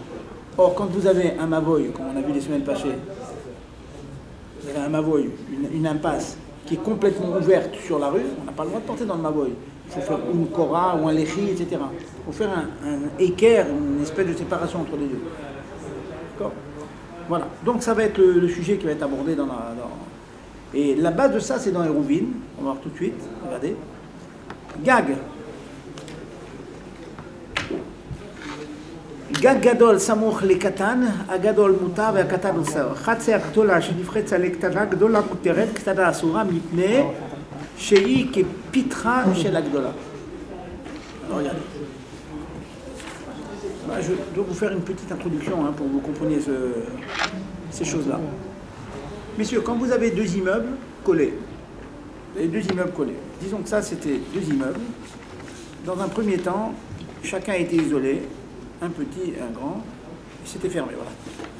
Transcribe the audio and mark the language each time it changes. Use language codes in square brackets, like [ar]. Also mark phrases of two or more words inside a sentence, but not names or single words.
[fr] Or, quand vous avez un mavoy, comme on a vu les semaines passées, vous avez un mavoy, une impasse, qui est complètement ouverte sur la rue, on n'a pas le droit de porter dans le mavoy. Il faut faire une kora ou un lechi, etc. Il faut faire un équerre, une espèce de séparation entre les deux. D'accord? Voilà. Donc ça va être le sujet qui va être abordé dans la... Et la base de ça, c'est dans Hérouvin. On va voir tout de suite. Regardez. Gag. [he] גג גדול סמוך לקטן, הגדול מותר והקטן אוסר. חצי הגדולה שנפרצה לקטנה, גדולה מותרת, קטנה אסורה מפני שהיא כפתחה של הגדולה. [fr] Regardez. Je dois vous faire une petite introduction hein, pour que vous compreniez ces choses-là. Messieurs, quand vous avez 2 immeubles collés, vous avez 2 immeubles collés, disons que ça c'était 2 immeubles, dans un premier temps, chacun était isolé, un petit et un grand, et c'était fermé, voilà.